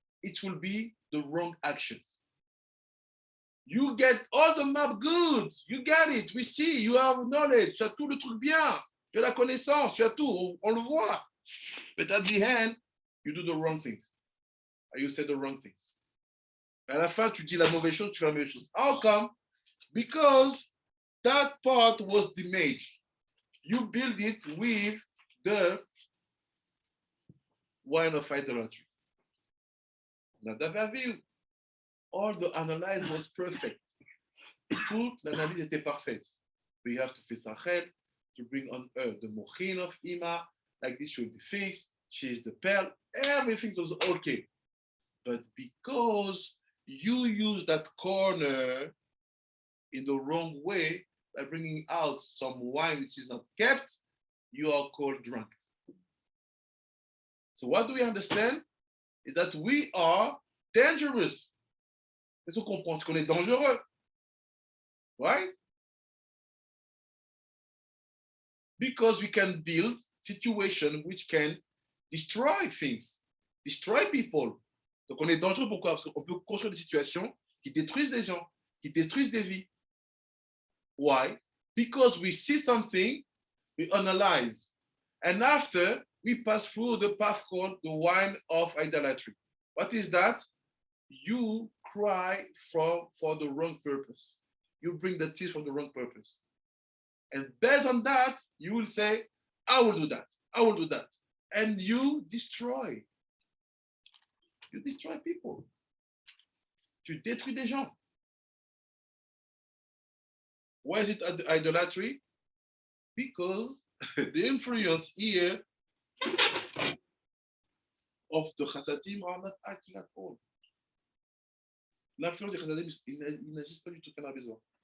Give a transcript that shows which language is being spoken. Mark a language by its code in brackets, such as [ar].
[en] It will be the wrong actions. You get all the map good, you get it, we see, you have knowledge, [fr] tu as tout le truc bien, tu as la connaissance, tu as tout, on le voit. [en] But at the end, you do the wrong things. And you say the wrong things. [fr] À la fin, tu dis la mauvaise chose, tu fais la mauvaise chose. [en] How come? Because that part was damaged. You build it with the wine of idolatry. Nadav Avihu, all the analysis was perfect. [fr] Toute l'analyse était parfaite. [en] We have to fix Rachel, to bring on her the mochin of Ima, like this should be fixed. She is the pearl. Everything was okay. But because you use that corner in the wrong way, by bringing out some wine which is not kept, you are called drunk. So what do we understand? Is that we are dangerous. [fr] Qu'est-ce qu'on comprend? C'est qu'on est dangereux. [en] Right? Because we can build situations which can destroy things, destroy people. [fr] Donc on est dangereux, pourquoi? Parce qu'on peut construire des situations qui détruisent des gens, qui détruisent des vies. [en] Why? Because we see something, we analyze, and after we pass through the path called the wine of idolatry. What is that? You cry for the wrong purpose. You bring the tears for the wrong purpose. And based on that, you will say, I will do that. I will do that. And you destroy. You destroy people. [fr] Tu détruis des gens. [en] Why is it idolatry? Because the influence here of the Chasadim are not acting at all. [fr] L'influence des Chasadim, il n'agissent pas du tout qu'on a besoin.